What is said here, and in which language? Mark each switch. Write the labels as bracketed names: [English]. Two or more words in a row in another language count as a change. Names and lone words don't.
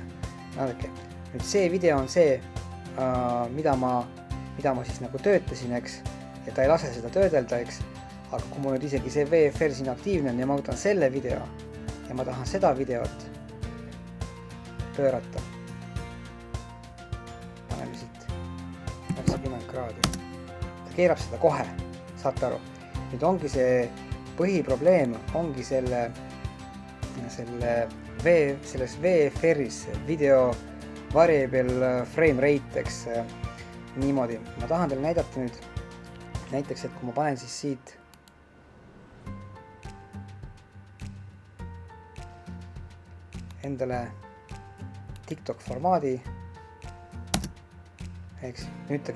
[Estonian] Vaadake, nüüd see video on see, mida ma siis nagu töötasin, eks, ja ta ei lase seda töödelda, eks, aga kui mul nüüd isegi see VFR siin aktiivne on ja ma võtan selle video ja ma tahan seda videot pöörata, paneme siit 90 kraadi, ta keerab seda kohe, saate aru. Nüüd ongi see põhiprobleem, ongi selles VFR-is video [English] variable frame rate, [Estonian] eks, niimoodi. Ma tahan teile näidata nüüd näiteks, et kui ma panen siis siit endale TikTok formaadi, eks, nüüd ta